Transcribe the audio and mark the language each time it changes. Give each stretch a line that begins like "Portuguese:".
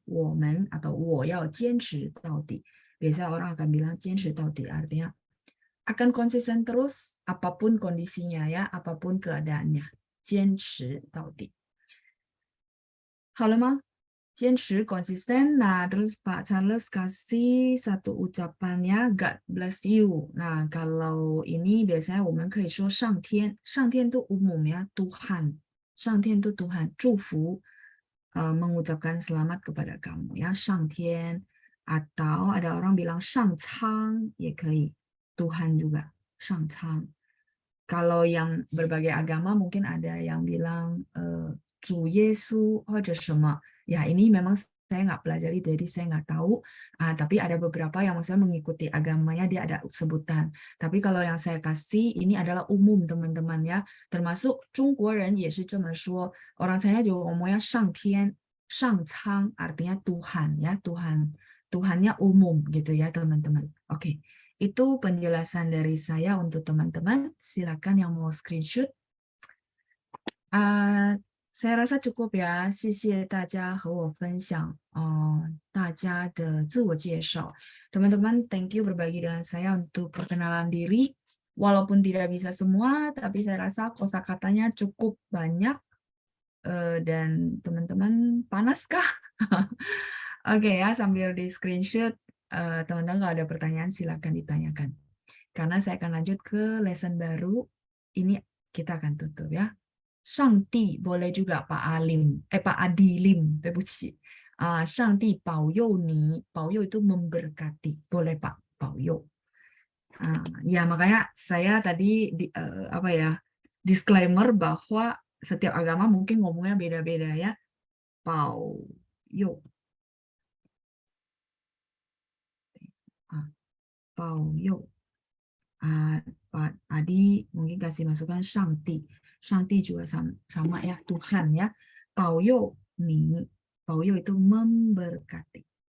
Chinese: 我们 atau 我要坚持到底.
Indonesian: Biasa orang akan bilang
Chinese: 坚持到底,
Indonesian: artinya akan konsisten terus apapun kondisinya ya, apapun keadaannya.
Chinese: 坚持到底.好了吗？
Indonesian: 坚持 konsisten. Nah, terus Pak Charles kasih satu ucapannya,
English: God bless you.
Indonesian: Nah, kalau ini biasanya
Chinese: 我们可以说上天.
Indonesian: 上天 itu umum ya, Tuhan. 上天 itu Tuhan, 祝福, mengucapkan selamat kepada kamu ya, 上天. Atau ada orang bilang 上苍
Chinese: 也可以,
Indonesian: Tuhan juga, 上苍. Kalau yang berbagai agama mungkin ada yang bilang
Chinese: 主耶稣 或者什么.
Indonesian: Ya ini memang saya nggak pelajari, jadi saya nggak tahu. Tapi ada beberapa yang maksudnya mengikuti agamanya dia ada sebutan. Tapi kalau yang saya kasih ini adalah umum teman-teman ya.
Chinese: Termasuk 中国人也是这么说.
Indonesian: Orang China juga ngomongnya 上天, 上苍 artinya Tuhan ya, Tuhan. Tuhannya umum gitu ya teman-teman. Oke. Itu penjelasan dari saya untuk teman-teman. Silakan yang mau screenshot. Saya rasa cukup ya.
Chinese: 谢谢大家和我分享大家的自我介绍.
Indonesian: Teman-teman, thank you berbagi dengan saya untuk perkenalan diri. Walaupun tidak bisa semua, tapi saya rasa kosakatanya cukup banyak. Dan teman-teman panaskah? Oke ya, sambil di screenshot. Teman-teman kalau ada pertanyaan silakan ditanyakan. Karena saya akan lanjut ke lesson baru. Ini kita akan tutup ya. 上帝 boleh juga Pak Alim, Pak Adilim,
Chinese: 对不起. 上帝保佑你,
Indonesian: 保佑 itu memberkati, boleh Pak, 保佑. Ya makanya saya tadi apa ya, disclaimer bahwa setiap agama mungkin ngomongnya beda-beda ya.
Chinese: 保佑.
Indonesian: 保佑.Pak Adi mungkin kasih masukan 上帝. 上帝 juga sama ya, Tuhan ya.
Chinese: 保佑你,
Indonesian: 保佑 itu memberkati.